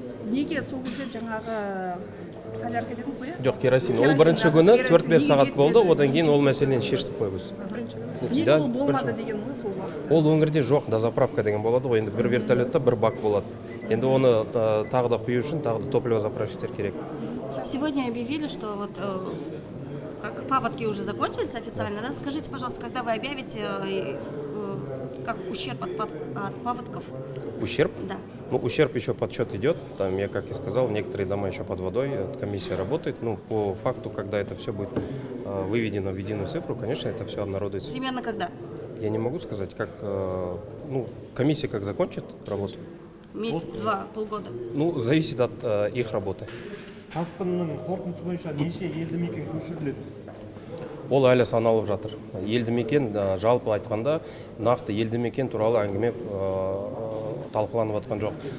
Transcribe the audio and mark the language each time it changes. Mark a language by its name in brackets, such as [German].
[Kazakh] Неге сол кезде жаңағы солярка дедіңіз ғой? Жоқ, керосин. Ол бірінші күні 4-5 сағат болды, одан кейін ол мәселені шештік қой біз. Неге ол болмады деген ғой сол уақытта? Ол өңірде жоқ, дозаправка деген болады ғой. Енді бір вертолетта бір бак болады. Енді оны тағы да құю үшін тағы да топливозаправщиктер керек. [Russian] Сегодня объявили, что вот как паводки уже закончились официально, да? Скажите, пожалуйста, когда вы объявите как ущерб от паводков? Ущерб? Да. Ну, ущерб еще подсчет идет. Там, я как и сказал, некоторые дома еще под водой, комиссия работает. Ну, по факту, когда это все будет выведено в единую цифру, конечно, это все обнародуется. Примерно когда? Я не могу сказать, как, комиссия как закончит работу. Месяц, два, полгода? Ну, зависит от их работы. [Kazakh] Тасқынның қорытындысы бойынша неше елді мекен көшіріледі? Ол әлі саналып жатыр. Елді мекен, жалпы айтқанда, нақты елді мекен туралы әңгіме талқыланып жатқан жоқ.